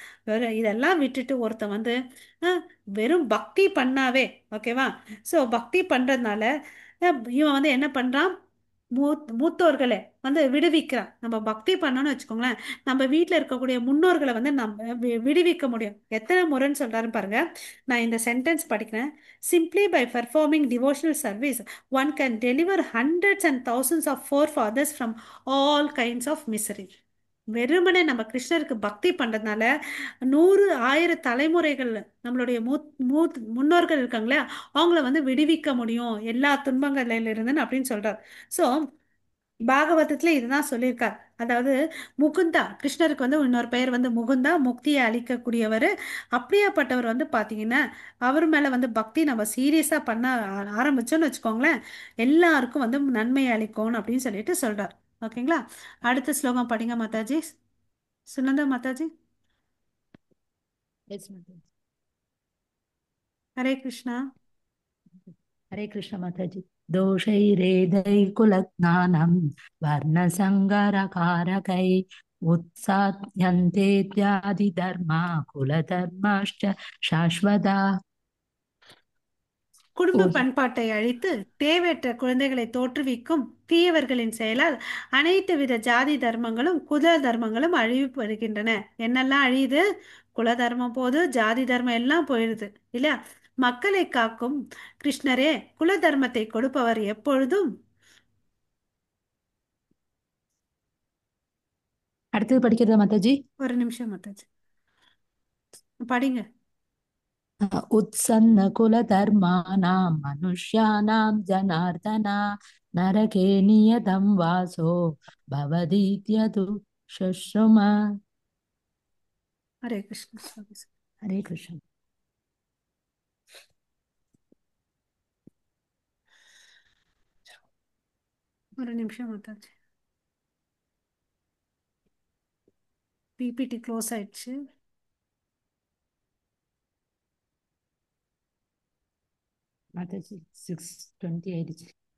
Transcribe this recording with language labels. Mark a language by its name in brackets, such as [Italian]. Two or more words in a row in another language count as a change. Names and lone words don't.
[Tamil] இதெல்லாம் விட்டுட்டு ஒருத்தன் வந்து வெறும் பக்தி பண்ணாவே, ஓகேவா? ஸோ பக்தி பண்றதுனால இவன் வந்து என்ன பண்றான், மூத்தோர்களை வந்து விடுவிக்கிறான். நம்ம பக்தி பண்ணோம்னு வச்சுக்கோங்களேன், நம்ம வீட்டில் இருக்கக்கூடிய முன்னோர்களை வந்து நம்ம விடுவிக்க முடியும். எத்தனை முறைன்னு சொல்றாரு பாருங்க. நான் இந்த சென்டென்ஸ் படிக்கிறேன். [English] simply by performing devotional service one can deliver hundreds and thousands of forefathers from all kinds of misery. [Tamil] வெறுமனே நம்ம கிருஷ்ணருக்கு பக்தி பண்றதுனால 100 1000 தலைமுறைகள் நம்மளுடைய முன்னோர்கள் இருக்காங்களே அவங்கள வந்து விடுவிக்க முடியும் எல்லா துன்பங்கள்ல இருந்து அப்படின்னு சொல்றார். ஸோ பாகவதத்துல இதுதான் சொல்லியிருக்கார். அதாவது முகுந்தா, கிருஷ்ணருக்கு வந்து இன்னொரு பெயர் வந்து முகுந்தா, முக்தியை அளிக்கக்கூடியவர். அப்படியாப்பட்டவர் வந்து பாத்தீங்கன்னா அவர் மேல வந்து பக்தி நம்ம சீரியஸா பண்ண ஆரம்பிச்சோம்னு வச்சுக்கோங்களேன், எல்லாருக்கும் வந்து நன்மையை அளிக்கும் அப்படின்னு சொல்லிட்டு சொல்றார். ஓகேங்களா? அடுத்த ஸ்லோகம் படிங்க மாதாஜி. சுனந்தா மாதாஜி. [English] Yes, Mataji. [Tamil] ஹரே கிருஷ்ணா. [English] Hare Krishna Mataji. [Sanskrit] दोषैरेदैकुलज्ञानं वर्णसङ्करकारकै उत्साद्यन्तेत्यादिधर्मा कुलधर्माश्च शाश्वता [Tamil] குடும்ப பண்பாட்டை அழித்து தேவையற்ற குழந்தைகளை தோற்றுவிக்கும் தீயவர்களின் செயலால் அனைத்து வித ஜாதி தர்மங்களும் குல தர்மங்களும் அழிவுபடுகின்றன. என்னெல்லாம் அழியுது? குல தர்மம் போது, ஜாதி தர்மம் எல்லாம் போயிடுது இல்லையா? மக்களை காக்கும் கிருஷ்ணரே, குல தர்மத்தை கொடுப்பவர் எப்பொழுதும். அடுத்தது படிக்கிறதா மாதாஜி? ஒரு நிமிஷம் மாதாஜி, படிங்க. [Sanskrit] उत्सन्नकुलधर्माणां मनुष्याणां जनार्दना नरके नियतं वासो भवदीत्यतु शुश्रुम. [Tamil] ஹரே கிருஷ்ணா. हरे कृष्ण. ஒரு நிமிஷம் மாதாஜி, [English] PPT close [Tamil] ஆயிடுச்சு. மாதாஜி 6:20 ஆயிடுச்சு.